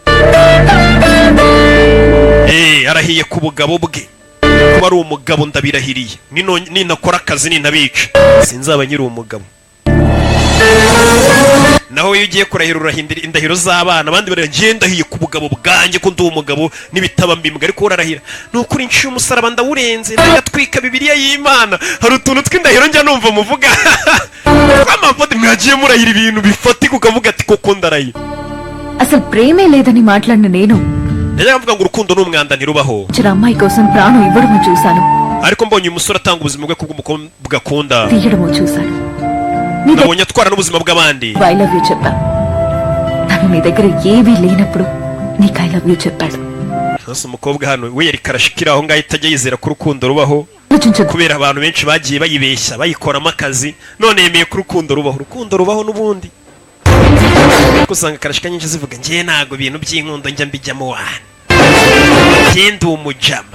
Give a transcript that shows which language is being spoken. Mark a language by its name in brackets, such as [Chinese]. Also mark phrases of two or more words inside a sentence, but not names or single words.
[Kinyarwanda] arahiye ku bugabo bwe kuba ari umugabo ndabirahiriye ninakora akazi nintabica sinzaba nyiri umugabo naho iyo ugiye kurahira urahindira indahiro z'abana abandi baragenda hiye ku bugabo bwanjye ko ndi umugabo n'ibitaba mbimbwa ariko urarahira nukuri nciye umusaraba ndawurenze ndagatwika bibiliya y'Imana hari utuntu tw'indahiro njya numva muvuga tw'amavode mwagiye murahira ibintu bifatika ukavuga ati koko ndarahira [Telugu] అసలు ప్రేమే లేదని మాట్లాడిన నేను [Kinyarwanda] najyaga mvuga ngo urukundo n'umwanda ntirubaho [Telugu] అమ్మాయి కోసం ప్రాణం ఇవ్వడము చూశాను [Kinyarwanda] ariko mbonye umusore atanga ubuzima bwe kubw'umukobwa akunda [Telugu] తీయడము చూశాను [Kinyarwanda] nabonye atwara n'ubuzima bw'abandi [English] I love you [Telugu] చెప్పా తను నీ దగ్గర ఏమీ లేనప్పుడు నీకు [English] I love you [Telugu] చెప్పాడు [Kinyarwanda] hasi umukobwa hano we yari karashikira aho ngaho itajya yizera ko urukundo rubaho kubera abantu benshi bagiye bayibeshya bayikoramo akazi none yemeye ko urukundo rubaho n'ubundi kusanga karashika nyinshi zivuga ngiye nago ibintu by'inkundo njya mbijyamo wana ngende umujama